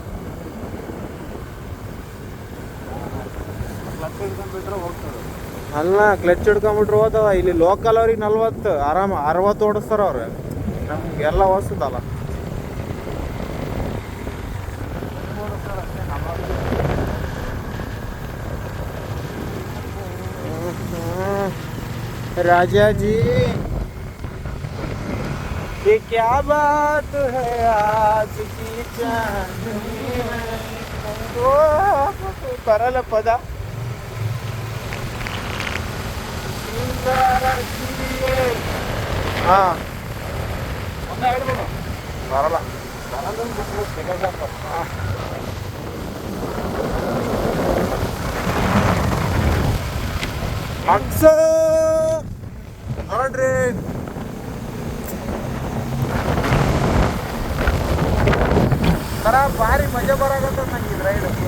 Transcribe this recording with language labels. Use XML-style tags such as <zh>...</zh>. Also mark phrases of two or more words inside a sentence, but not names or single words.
<kn>ಅಲ್ಲ, ಕ್ಲಚ್ ಹಿಡ್ಕೊಂಬಿಟ್ರೆ ಹೋದವ. ಇಲ್ಲಿ ಲೋಕಲ್ ಅವ್ರಿಗೆ 40 ಆರಾಮ 60 ಓಡಿಸ್ತಾರ ಅವ್ರು. ನಮ್ಗೆಲ್ಲ ಹೊಸದಲ್ಲ.</kn> <hi>राजा जी ये क्या बात है आज की चांदनी में, ओ</hi> <kn>ಬರಲ್ಲ ಪದ. ಹಾ ಬರಲ್ಲ. ಮಕ್ಸ ನೋಡ್ರಿ, ತರ ಭಾರಿ ಮಜಾ ಬರಾಗತ್ತ ನಂಗೆ ರೈಡ್.</kn>